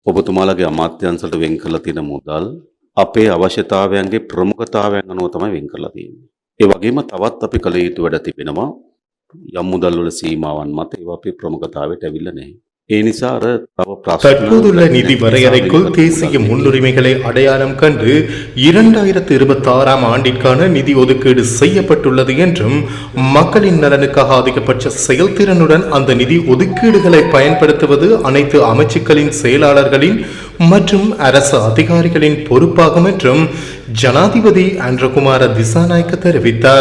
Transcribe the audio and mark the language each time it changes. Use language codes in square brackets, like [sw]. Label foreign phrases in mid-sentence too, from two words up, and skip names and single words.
[si] ඔබතුමාලගේ අමාත්‍යංශයට වෙන් කරලා තියෙන මුදල් අපේ අවශ්‍යතාවයන්ගේ ප්‍රමුඛතාවයන් අනුව තමයි වෙන් කරලා තියෙන්නේ. ඒ වගේම තවත් අපි කළ යුතු වැඩ තිබෙනවා. යම් මුදල් වල සීමාවන් මත ඒවා අපේ ප්‍රමුඛතාවයට ඇවිල්ලා නැහැ. ඒ නිසා අර තව ප්‍රශ්න [ta] தற்போதுள்ள நிதி வரையறைக்குள் தேசிய முன்னுரிமைகளை அடையாளம் கண்டு 2026ஆம் ஆண்டிற்கான நிதி ஒதுக்கீடு செய்யப்பட்டுள்ளது என்றும் மக்களின் நலனுக்காக அதிகபட்ச செயல்திறனுடன் அந்த நிதி ஒதுக்கீடுகளை பயன்படுத்துவது அனைத்து அமைச்சுக்களின் செயலாளர்களின் மற்றும் அரசு அதிகாரிகளின் பொறுப்பாகும் என்றும் ஜனாதிபதி ஆண்ட்ரகுமார திசாநாயக்க தெரிவித்தார்.